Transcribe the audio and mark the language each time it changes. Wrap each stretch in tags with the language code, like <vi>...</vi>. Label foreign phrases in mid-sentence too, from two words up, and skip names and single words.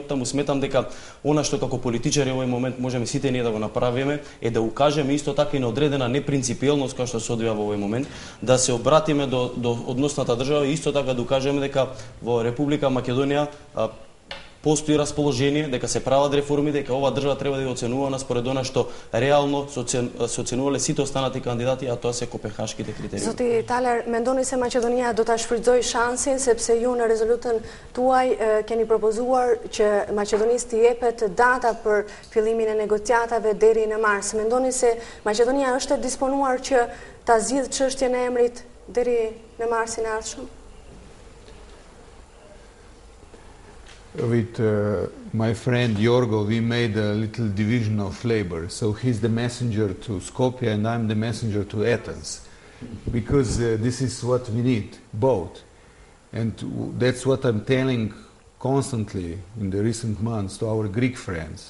<mk>Оттаму сметам дека она што како политичари во овој момент можеме сите ние да го направиме е да укажеме исто така и на одредена непринципиелност која што се одвива во овој момент, да се обратиме до односната држава и исто така да укажеме дека во Република Македонија постои расположение дека се прават реформи, дека ова држава треба да ја оценувана според она што реално се оценувале сите останати кандидати, а тоа се копенхашките критериуми.</mk> <sq>Zoti Taler, mendoni se Maqedonia do ta shfrytëzoj shansin sepse ju në rezolutën tuaj keni propozuar që Maqedonisë t'i jepet data për fillimin e negociatave deri në mars. Mendoni se Maqedonia është e disponuar që ta zgjidhë çështjen e emrit deri në marsin e ardhshëm?</sq> <en>With my friend Jorgo, we made a little division of labor. So he's the messenger to Skopje and I'm the messenger to Athens. Because this is what we need, both. And that's what I'm telling constantly in the recent months to our Greek friends.</en>